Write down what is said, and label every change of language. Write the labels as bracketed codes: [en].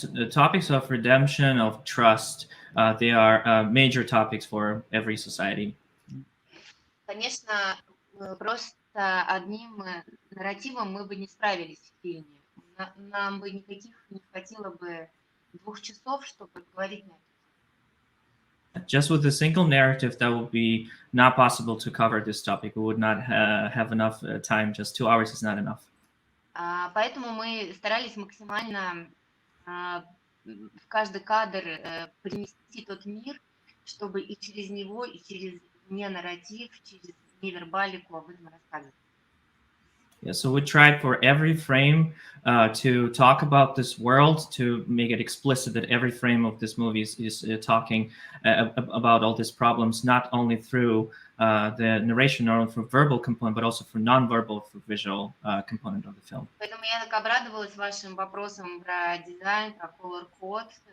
[en] Topics of redemption, of trust, they are major topics for every society. [ru] Конечно, просто одним нарративом мы бы не справились в фильме. Нам бы никаких не хватило бы 2 часов, чтобы говорить на это. [en] Just with a single narrative, that would be not possible to cover this topic. We would not have enough time. Just 2 hours is not enough. [ru] Поэтому мы старались максимально в каждый кадр принести тот мир, чтобы и через него, и через не-нарратив, через невербалику об этом рассказывать. [en] Yeah, so we tried for every frame to talk about this world, to make it explicit that every frame of this movie is talking about all these problems, not only through the narration, not only through verbal component, but also for non-verbal, for visual component of the film. [ru] Поэтому я так обрадовалась вашим вопросам про дизайн, про color code.